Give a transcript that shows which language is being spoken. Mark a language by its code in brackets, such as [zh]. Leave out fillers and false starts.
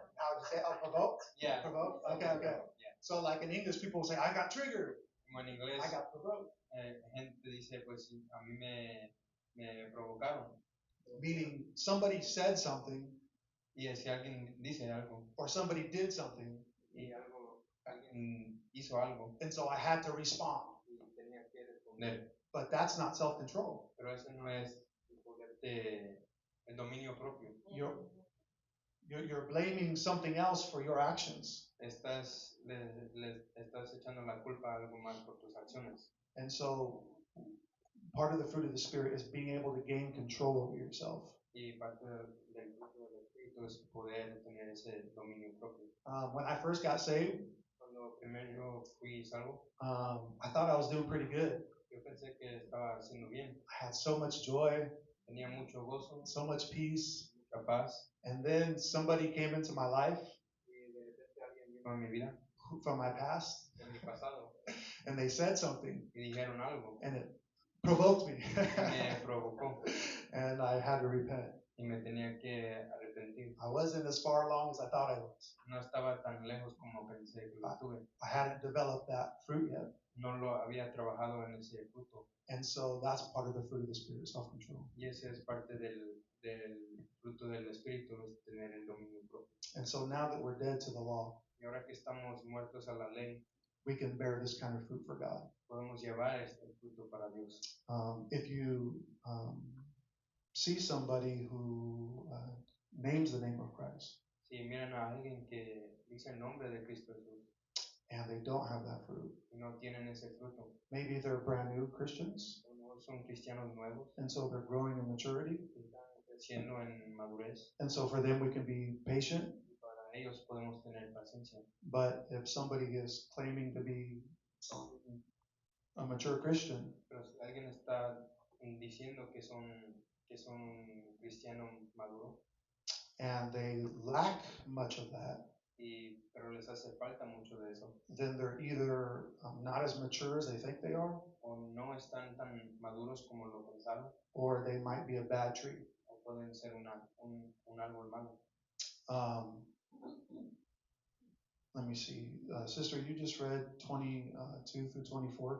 [en] How would you say? Oh, provoked? Yeah. Provoked? Okay. Yeah. So like in English, people will say, I got triggered. [es] Como en inglés, [en] I got provoked. [es] gente dice, pues a mí me provocaron. [en] Meaning somebody said something [es] Y si alguien dice algo, [en] or somebody did something, [es] y alguien hizo algo, [en] and so I had to respond. [es] y tenía que responder. [en] But that's not self-control. [es] Pero ese no es el dominio propio. [en] You're blaming something else for your actions. [es] Estás echando la culpa a algo más por tus acciones. [en] And so part of the fruit of the Spirit is being able to gain control over yourself. [es] Y parte del fruto del Espíritu es poder tener ese dominio propio. [en] When I first got saved, [es] Cuando primero yo fui salvo, [en] I thought I was doing pretty good. [es] yo pensé que estaba haciendo bien. [en] I had so much joy, [es] Tenía mucho gozo, [en] so much peace. [es] mucha paz. [en] And then somebody came into my life [es] Y de repente alguien vino a mi vida, [en] from my past, [es] de mi pasado, [en] and they said something, [es] y dijeron algo. [en] and it provoked me. [es] Me provocó [en] And I had to repent. [es] y me tenía que arrepentir. [en] I wasn't as far along as I thought I was. [es] No estaba tan lejos como pensé que lo estuve. [en] I hadn't developed that fruit yet. [es] No lo había trabajado en ese fruto. [en] And so that's part of the fruit of the Spirit, self-control. [es] Y ese es parte del fruto del Espíritu, es tener el dominio propio. [en] And so now that we're dead to the law, [es] Y ahora que estamos muertos a la ley, [en] we can bear this kind of fruit for God. [es] podemos llevar este fruto para Dios. [en] If you see somebody who names the name of Christ [es] Si miran a alguien que dice el nombre de Cristo Jesús [en] and they don't have that fruit, [es] y no tienen ese fruto, [en] maybe they're brand new Christians, [es] o no son cristianos nuevos, [en] and so they're growing in maturity. [es] están creciendo en madurez, [en] And so for them, we can be patient. [es] y para ellos podemos tener paciencia. [en] But if somebody is claiming to be a mature Christian, [es] Pero si alguien está diciendo que son cristianos maduros, [en] and they lack much of that, [es] pero les hace falta mucho de eso, [en] then they're either not as mature as they think they are, [es] o no están tan maduros como lo pensaron, [en] or they might be a bad tree. [es] o pueden ser un árbol malo. [en] Let me see. Sister, you just read 22 through 24.